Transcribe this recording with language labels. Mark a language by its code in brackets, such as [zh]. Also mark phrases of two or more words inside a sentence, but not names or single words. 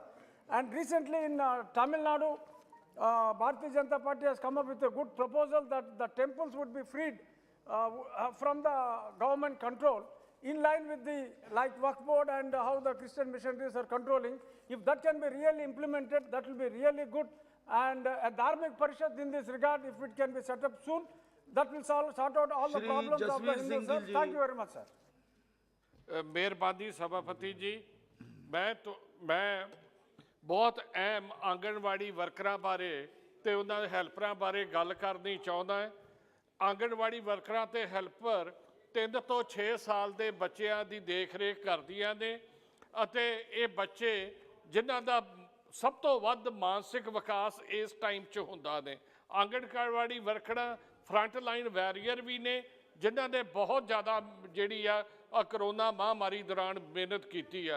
[en] And recently in Tamil Nadu, Bharatiya Janata Party has come up with a good proposal that the temples would be freed from the government control, in line with the Waqf Board and how the Christian missionaries are controlling. If that can be really implemented, that will be really good. And a Dharmic Parishad in this regard, if it can be set up soon, that will sort out all the problems of the Hindus, sir. Thank you very much, sir. [pa] ਮਿਹਰਬਾਨੀ ਸਭਾਪਤੀ ਜੀ, ਮੈਂ ਬਹੁਤ ਅਹਿਮ ਆਂਗਨਵਾੜੀ ਵਰਕਰਾਂ ਬਾਰੇ ਤੇ ਉਨ੍ਹਾਂ ਦੇ ਹੈਲਪਰਾਂ ਬਾਰੇ ਗੱਲ ਕਰਨੀ ਚਾਹੁੰਦਾ ਹੈ। ਆਂਗਨਵਾੜੀ ਵਰਕਰਾਂ ਤੇ ਹੈਲਪਰ 3 ਤੋਂ 6 ਸਾਲ ਦੇ ਬੱਚਿਆਂ ਦੀ ਦੇਖ ਰੇਖ ਕਰਦੀਆਂ ਨੇ, ਅਤੇ ਇਹ ਬੱਚੇ ਜਿਨ੍ਹਾਂ ਦਾ ਸਭ ਤੋਂ ਵੱਧ ਮਾਨਸਿਕ ਵਿਕਾਸ ਇਸ ਟਾਈਮ 'ਚ ਹੁੰਦਾ ਨੇ। ਆਂਗਨਵਾੜੀ ਵਰਕਰਾਂ [en] front line warrior [pa] ਵੀ ਨੇ, ਜਿਨ੍ਹਾਂ ਨੇ ਬਹੁਤ ਜ਼ਿਆਦਾ ਜਿਹੜੀ ਆ ਕਰੋਨਾ ਮਹਾਮਾਰੀ ਦੌਰਾਨ ਮਿਹਨਤ ਕੀਤੀ ਆ।